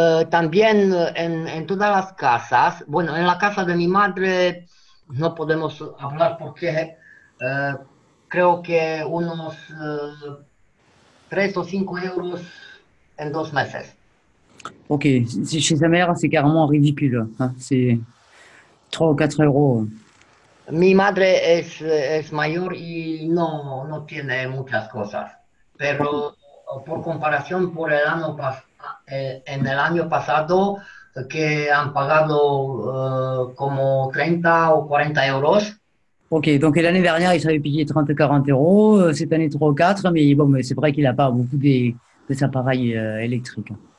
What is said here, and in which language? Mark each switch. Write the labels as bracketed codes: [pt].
[es] También en todas las casas, bueno, en la casa de mi madre no podemos hablar porque creo que unos 3 o 5 euros en 2 meses. [fr] Ok, chez sa mère, c'est carrément ridicule, hein. C'est 3 ou 4 euros. [es] Mi madre es mayor y no tiene muchas cosas, pero por comparación por en el año pasado que han pagado como 30 o 40 euros. [fr] Ok, donc l'année dernière, il avait payé 30-40 euros, cette année 3 ou 4, mais bon, mais c'est vrai qu'il n'a pas beaucoup des appareils électriques.